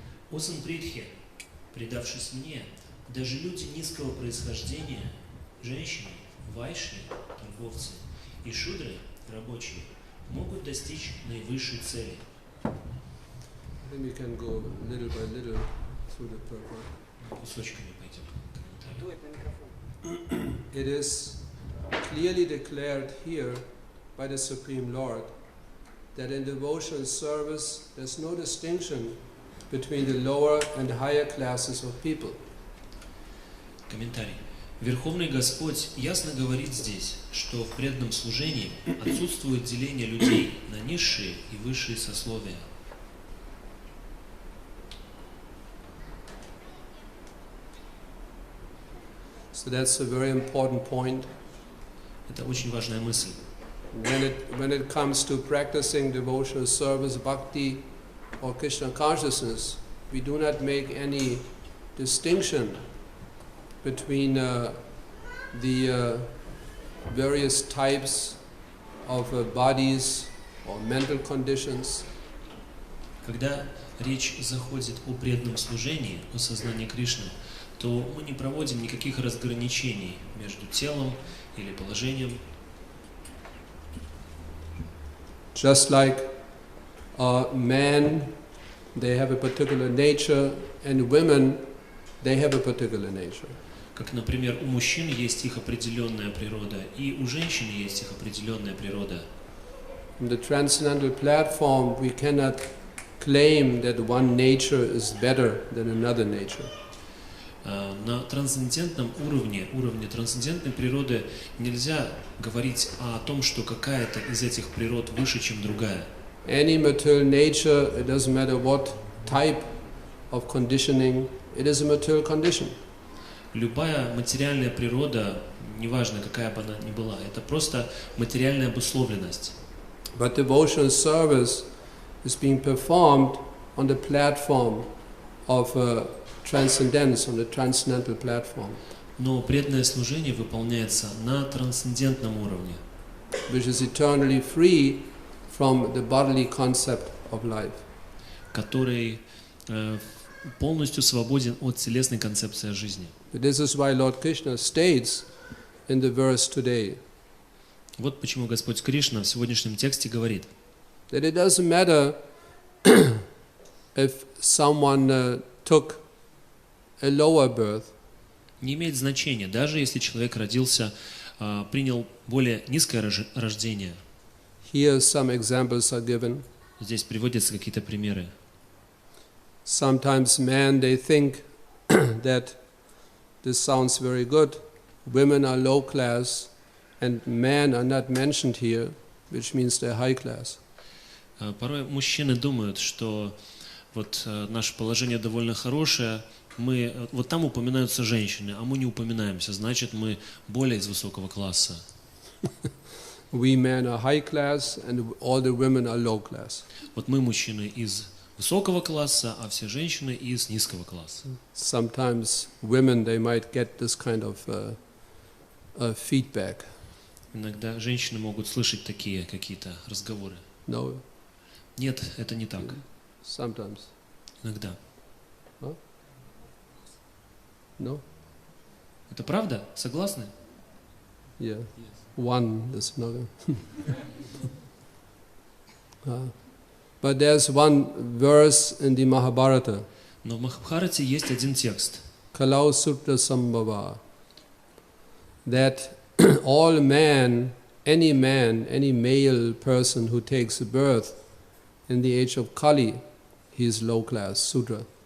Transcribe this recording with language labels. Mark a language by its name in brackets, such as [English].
[Russian] О сын Притхи, предавшись мне, даже люди низкого происхождения, женщины, вайшьи, торговцы, и шудры, рабочие, могут достичь наивысшей цели. [English] Then we can go little by little through the purport. [Russian] Кусочками пойдем. [English] It is clearly declared here by the Supreme Lord that in devotional service there's no distinction between the lower and higher classes of people. [Russian] Комментарий. Верховный Господь ясно говорит здесь, что в преданном служении отсутствует деление людей на низшие и высшие сословия. [English] So that's a very important point. [Russian] Это очень важная мысль. [English] When it comes to practicing devotional service, bhakti, or Krishna consciousness, we do not make any distinction between the various types of bodies or mental conditions. [Russian] Когда речь заходит о преданном служении, о сознании Кришны, то мы не проводим никаких разграничений между телом или положением. [English] Just like men, they have a particular nature, and women, they have a particular nature. [Russian] Как, например, у мужчин есть их определенная природа, и у женщин есть их определенная природа. [English] In the transcendental platform, we cannot claim that one nature is better than another nature. [Russian] На трансцендентном уровне, трансцендентной природы, нельзя говорить о том, что какая-то из этих природ выше, чем другая. [English] Any material nature, it doesn't matter what type of conditioning, it is a material condition. [Russian] Любая материальная природа, неважно какая бы она ни была, это просто материальная обусловленность. [English] But devotional service is being performed on the platform of transcendence, on the transcendental platform. [Russian] Но преданное служение выполняется на трансцендентном уровне, [English] which is eternally free from the bodily concept of life. [Russian] Который полностью свободен от телесной концепции жизни. [English] This is why Lord Krishna states in the verse today. [Russian] Вот почему Господь Кришна в сегодняшнем тексте говорит, [English] that it doesn't matter if someone took a lower birth. [Russian] Не имеет значения, даже если человек родился, принял более низкое рождение. [English] Here some examples are given. [Russian] Здесь приводятся какие-то примеры. [English] Sometimes men, they think that this sounds very good. Women are low class and men are not mentioned here, which means they're high class. [Russian] Порой мужчины думают, что вот наше положение довольно хорошее, вот там упоминаются женщины, а мы не упоминаемся, значит мы более из высокого класса. [English] We men are high class and all the women are low class. [Russian] Вот мы мужчины из высокого класса, а все женщины из низкого класса. [English] Sometimes women, they might get this kind of feedback. [Russian] Иногда женщины могут слышать такие какие-то разговоры. [English] No. [Russian] Нет, это не так. [English] Sometimes. [Russian] Иногда. Huh? [English] No? [Russian] Это правда? Согласны? [English] Yeah. Yes. One is another. But there's one verse in the Mahabharata, [Russian] Но в Махабхарате есть один текст, [English] Kalau Sutra Sambhava, that all man, any male person who takes birth in the age of Kali, he is low class, Sudra.